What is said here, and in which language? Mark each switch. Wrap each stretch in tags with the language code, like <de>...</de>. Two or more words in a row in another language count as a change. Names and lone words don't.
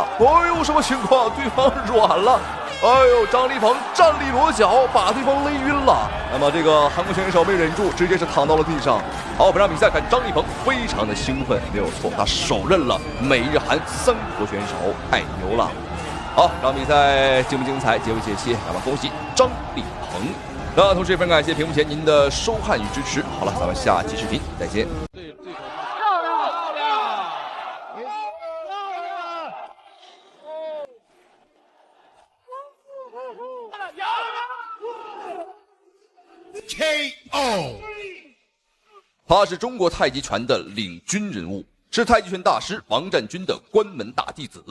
<zh>哎呦，什麼情況？對方軟了。哎呦，張立鵬站立裸腳，把對方勒暈了。那麼這個韓國選手沒忍住，直接是躺到了地上。好，本場比賽看张立鵬非常的興奮，沒有錯，他手刃了美日韓3國選手，太牛了。好，這場比賽精不精彩？结不解析？那麼恭喜張立鵬。那同时也非常感謝屏幕前您的收看与支持。好了，咱們下期視頻再見。 KO。他是中國太極拳的領軍人物，是太極拳大師王占軍的關門大弟子。</zh>